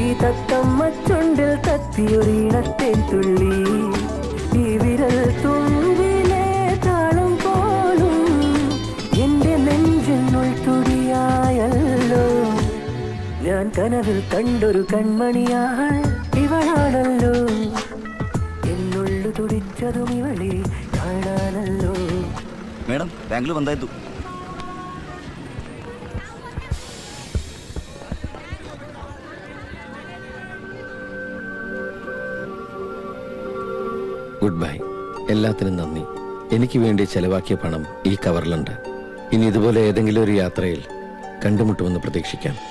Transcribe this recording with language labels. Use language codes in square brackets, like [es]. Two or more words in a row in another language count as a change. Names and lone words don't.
[ml] തത്തമ്മ ചുണ്ടിൽ തത്തിയൊരീണത്തെ തുള്ളി ഈ വിരൽ തുമ്പിലെ താളം പോലും എന്റെ നെഞ്ചിനുൾ തുടിയായല്ലോ ഞാൻ കനവിൽ കണ്ടൊരു കൺമണിയാൾ ഇവളാണല്ലോ എന്നുള്ളു തുടിച്ചതും ഇവളെ കാണാനല്ലോ [kn] ಮೇಡಮ್ ಬ್ಯಾಂಗ್ಳೂರ್ ಬಂದಾಯ್ತು [en] Good bye. [ml] എല്ലാത്തിനും നന്ദി. എനിക്ക് വേണ്ടി ചെലവാക്കിയ പണം ഈ കവറിലുണ്ട്. ഇനി ഇതുപോലെ ഏതെങ്കിലും ഒരു യാത്രയിൽ കണ്ടുമുട്ടുമെന്ന് പ്രതീക്ഷിക്കാം.